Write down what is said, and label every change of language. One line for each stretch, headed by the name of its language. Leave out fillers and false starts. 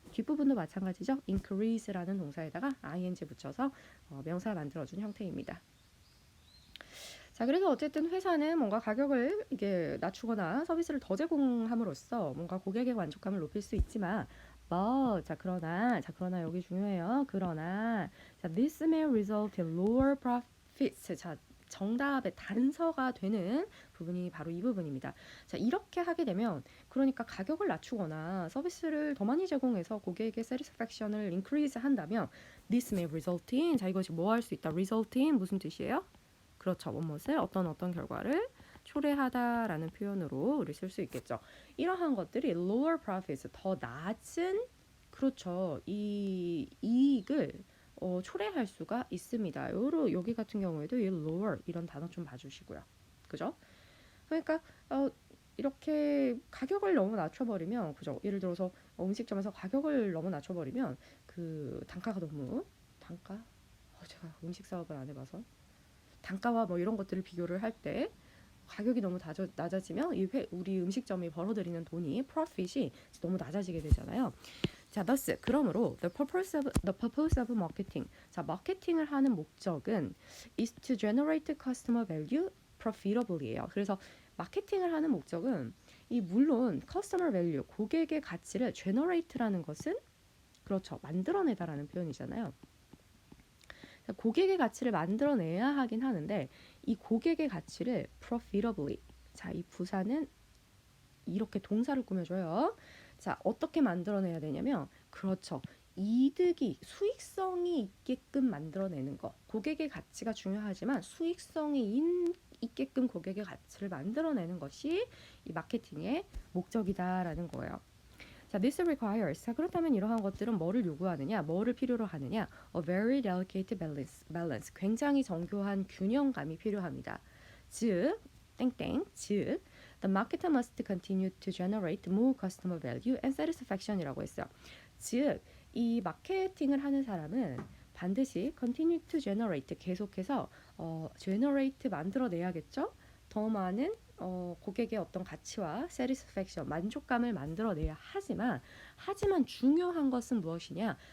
Korean: 뒷부분도 마찬가지죠. increase라는 동사에다가 ing 붙여서 명사 만들어준 형태입니다. 자, 그래서 어쨌든 회사는 뭔가 가격을 이게 낮추거나 서비스를 더 제공함으로써 뭔가 고객의 만족감을 높일 수 있지만, 그러나 여기 중요해요.
English: 그러나, 자, this may result in lower profits.
Korean: 자, 정답의 단서가 되는 부분이 바로 이 부분입니다. 자, 이렇게 하게 되면, 그러니까 가격을 낮추거나 서비스를 더 많이 제공해서 고객의 satisfaction을 increase 한다면,
English: this may result in,
Korean: 자, 이것이 뭐 할 수 있다?
English: result in
Korean: 무슨 뜻이에요? 그렇죠. 무엇을 어떤 결과를 초래하다라는 표현으로 우리 쓸 수 있겠죠. 이러한 것들이
English: lower profits,
Korean: 더 낮은, 그렇죠, 이 이익을 초래할 수가 있습니다. 여기 같은 경우에도 이 lower 이런 단어 좀 봐주시고요. 그죠? 그러니까 이렇게 가격을 너무 낮춰버리면, 그죠? 예를 들어서 음식점에서 가격을 너무 낮춰버리면 그 단가가 너무 제가 음식 사업을 안 해봐서 단가와 이런 것들을 비교를 할 때 가격이 너무 낮아지면 우리 음식점이 벌어들이는 돈이 profit이 너무 낮아지게 되잖아요.
English: 자, thus 그러므로 the purpose of marketing. 자,
Korean: 마케팅을 하는 목적은
English: is to generate customer value profitably예요.
Korean: 그래서 마케팅을 하는 목적은 물론
English: customer value,
Korean: 고객의 가치를 generate라는 것은 그렇죠, 만들어내다라는 표현이잖아요. 고객의 가치를 만들어내야 하긴 하는데 이 고객의 가치를 profitably, 자, 이 부사는 이렇게 동사를 꾸며줘요. 자, 어떻게 만들어내야 되냐면 그렇죠, 수익성이 있게끔 만들어내는 거. 고객의 가치가 중요하지만 수익성이 있게끔 고객의 가치를 만들어내는 것이 이 마케팅의 목적이다라는 거예요.
English: 자, this requires.
Korean: 자, 그렇다면 이러한 것들은 뭐를 요구하느냐, 뭐를 필요로 하느냐?
English: A very delicate balance.
Korean: 굉장히 정교한 균형감이 필요합니다.
English: 즉, 즉, the marketer must continue to generate more customer value and satisfaction
Korean: 이라고 했어요. 즉, 이 마케팅을 하는 사람은 반드시
English: continue to generate,
Korean: 계속해서 generate, 만들어내야겠죠? 더 많은 고객의 어떤 가치와 satisfaction, 만족감을 만들어내야 하지만 중요한 것은 무엇이냐?